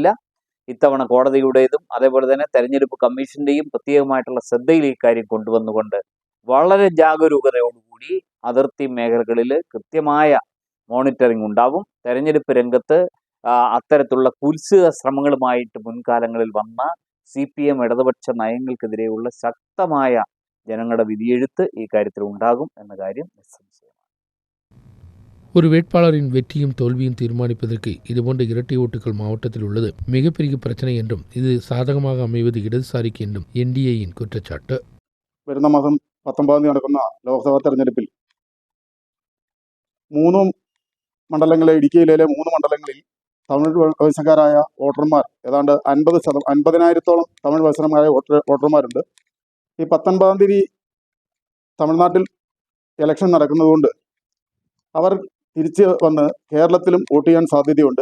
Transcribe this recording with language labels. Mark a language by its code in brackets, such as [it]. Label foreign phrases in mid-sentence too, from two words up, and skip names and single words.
[ml] ഇത്തവണ കോടതിയുടേതും അതേപോലെ തന്നെ തെരഞ്ഞെടുപ്പ് കമ്മീഷൻ്റെയും പ്രത്യേകമായിട്ടുള്ള ശ്രദ്ധയിൽ ഈ കാര്യം കൊണ്ടുവന്നുകൊണ്ട് വളരെ ജാഗരൂകതയോടുകൂടി അതിർത്തി മേഖലകളിൽ കൃത്യമായ മോണിറ്ററിംഗ് ഉണ്ടാവും. തെരഞ്ഞെടുപ്പ് രംഗത്ത് അത്തരത്തിലുള്ള കുത്സിത ശ്രമങ്ങളുമായിട്ട് മുൻകാലങ്ങളിൽ വന്ന CPM ഇടതുപക്ഷ നയങ്ങൾക്കെതിരെയുള്ള ശക്തമായ ജനങ്ങളുടെ വിധിയെഴുത്ത് ഈ കാര്യത്തിൽ ഉണ്ടാകും എന്ന കാര്യം നിസ്സംശയമാണ്. [ta] ஒரு வேட்பாளரின் வெற்றியும் தோல்வியும் தீர்மானிப்பதற்கு இதுபோன்ற இரட்டை ஓட்டுகள் மாவட்டத்தில் உள்ளது மிகப்பெரிய பிரச்சனை என்றும் இது சாதகமாக அமைவது இடதுசாரிக்கு என்றும் NDAயின் குற்றச்சாட்டு. [ml] വരുന്ന മാസം 19 നടക്കുന്ന ലോക്സഭാ തെരഞ്ഞെടുപ്പിൽ 3 മണ്ഡലങ്ങളിലെ ഇടുക്കിയിലെ 3 മണ്ഡലങ്ങളിൽ തമിഴ് വംശക്കാരായ വോട്ടർമാർ ഏതാണ്ട് 50,000-ഓളം തമിഴ് വംശജരായ വോട്ടർമാരുണ്ട്. ഈ 19 തീയതി തമിഴ്നാട്ടിൽ ഇലക്ഷൻ നടക്കുന്നതുകൊണ്ട് അവർ തിരിച്ച് വന്ന് കേരളത്തിലും വോട്ട് ചെയ്യാൻ സാധ്യതയുണ്ട്.